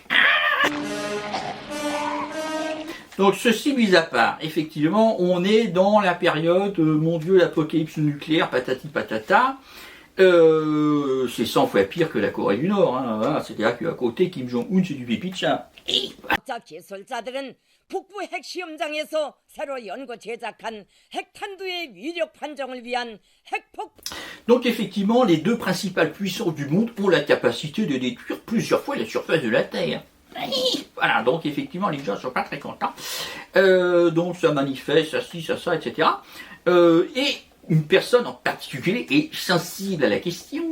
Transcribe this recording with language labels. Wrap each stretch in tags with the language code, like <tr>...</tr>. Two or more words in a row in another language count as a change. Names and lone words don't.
<fr>Donc ceci mis à part, effectivement, on est dans la période, mon Dieu, l'apocalypse nucléaire, patati patata. C'est 100 fois pire que la Corée du Nord. Hein. Voilà, c'est-à-dire qu'à côté, Kim Jong-un, c'est du pipi de chat.</fr> <ko>기술자들은 북부 핵시험장에서 새로 연구 제작한 핵탄두의 위력 판정을 위한 핵폭.</ko> <fr>Donc effectivement, les deux principales puissances du monde ont la capacité de détruire plusieurs fois la surface de la Terre. Voilà, donc effectivement, les gens ne sont pas très contents. Donc ça manifeste, ça ci, ça, etc. Et une personne en particulier est sensible à la question.</fr>